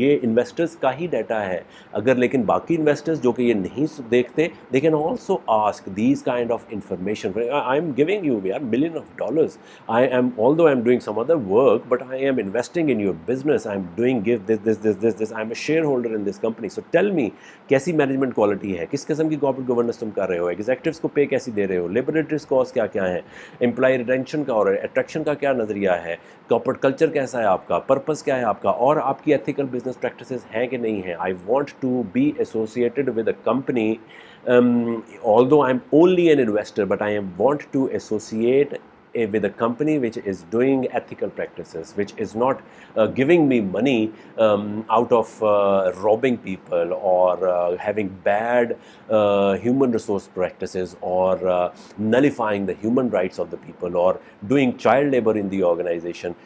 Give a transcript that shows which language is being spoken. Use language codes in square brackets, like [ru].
[ur] یہ انویسٹرز کا ہی ڈیٹا ہے اگر, لیکن باقی انویسٹرز جو کہ یہ نہیں دیکھتے, [en] they can also ask these kind of information. I'm giving you $1 million. Although I'm doing some other work, but I am investing in your business. I'm doing this. I'm a shareholder in this company. So tell me, [ur] کیسی management quality ہے, کس قسم کی corporate governance تم کر رہے ہو, executives کو پے کیسی دے رہے ہو, لیبریٹریز کاسٹ کیا ہیں, امپلائی ریٹینشن کا اور اٹریکشن کا کیا نظریہ ہے, کارپوریٹ کلچر کیسا ہے آپ کا, پرپز کیا ہے آپ کا, اور آپ کی ایتھیکل بزنس پریکٹسز ہیں کہ نہیں ہیں. [en] I want to be associated with a company, although I'm only an investor, but I want to associate with a company which is doing ethical practices, which is not giving me money out of robbing people or having bad human resource practices or nullifying the human rights of the people or doing child labor in the organization.